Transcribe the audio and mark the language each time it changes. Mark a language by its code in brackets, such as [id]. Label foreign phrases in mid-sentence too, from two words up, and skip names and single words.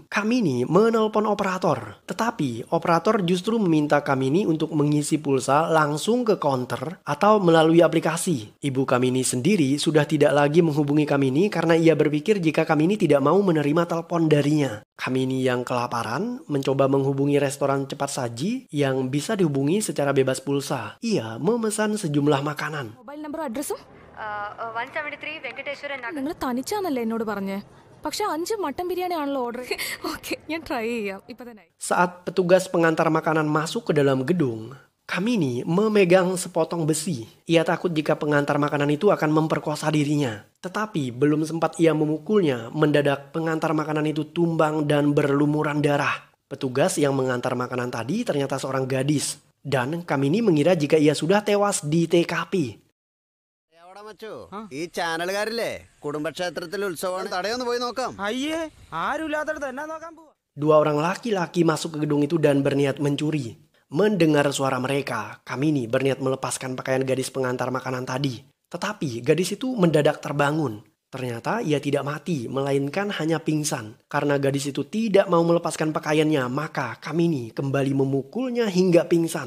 [id] Kamini menelpon operator, tetapi operator justru meminta Kamini untuk mengisi pulsa langsung ke counter atau melalui aplikasi. Ibu Kamini sendiri sudah tidak lagi menghubungi Kamini karena ia berpikir jika Kamini tidak mau menerima telepon darinya. Kamini yang kelaparan mencoba menghubungi restoran cepat saji yang bisa dihubungi secara bebas pulsa. Ia memesan sejumlah makanan. [ml] മൊബൈൽ നമ്പറും അഡ്രസ്സും 173 വെങ്കടേശ്വരൻ നഗർ. നിങ്ങൾ തനിച്ചാണല്ലേ എന്നോട് പറഞ്ഞേ? പക്ഷെ 5 മട്ടൻ ബിരിയാണി ആണല്ലോ ഓർഡർ. ഓക്കെ, ഞാൻ ട്രൈ ചെയ്യാം ഇപ്പൊ തന്നെ. [id] Saat petugas pengantar makanan masuk ke dalam gedung, Kamini memegang sepotong besi. Ia takut jika pengantar makanan itu akan memperkosa dirinya. Tetapi belum sempat ia memukulnya, mendadak pengantar makanan itu tumbang dan berlumuran darah. Petugas yang mengantar makanan tadi ternyata seorang gadis. Dan Kamini mengira jika ia sudah tewas di TKP. [ml] ഈ ചാനലുകാരില്ലേ കുടുംബക്ഷേത്രത്തിൽ ഉത്സവമാണ് തടയൊന്ന് പോയി നോക്കാം. അയ്യേ ആരുമില്ലാത്തടത്ത് എന്നാ നോക്കാൻ പോവാ. [id] 2 orang laki-laki masuk ke gedung itu dan berniat mencuri. Mendengar suara mereka, Kamini berniat melepaskan pakaian gadis pengantar makanan tadi. Tetapi gadis itu mendadak terbangun. Ternyata ia tidak mati, melainkan hanya pingsan. Karena gadis itu tidak mau melepaskan pakaiannya, maka Kamini kembali memukulnya hingga pingsan.